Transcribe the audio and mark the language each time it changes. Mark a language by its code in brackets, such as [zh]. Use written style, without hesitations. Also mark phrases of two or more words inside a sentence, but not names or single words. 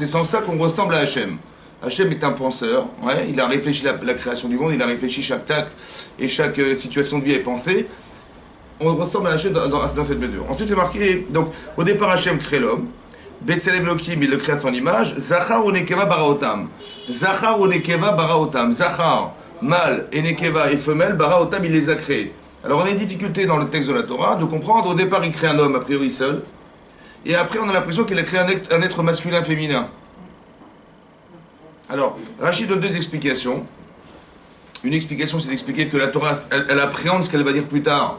[fr] C'est en ça qu'on ressemble à Hachem. Hachem est un penseur, ouais, il a réfléchi la création du monde, il a réfléchi chaque acte et chaque situation de vie est pensée. On ressemble à Hachem dans cette mesure. Ensuite, c'est marqué, donc, au départ, Hachem crée l'homme. [he] בצלם אלהים, [fr] il le crée à son image. [he] זכר ונקבה ברא אותם. זכר ונקבה ברא אותם. [fr] Zachar, mâle, et Nekeva et femelle, baraotam, il les a créés. Alors, on a une difficulté dans le texte de la Torah de comprendre. Au départ, il crée un homme, a priori seul. Et après, on a l'impression qu'il a créé un être masculin, féminin. Alors, Rachid donne deux explications. Une explication, c'est d'expliquer que la Torah, elle appréhende ce qu'elle va dire plus tard.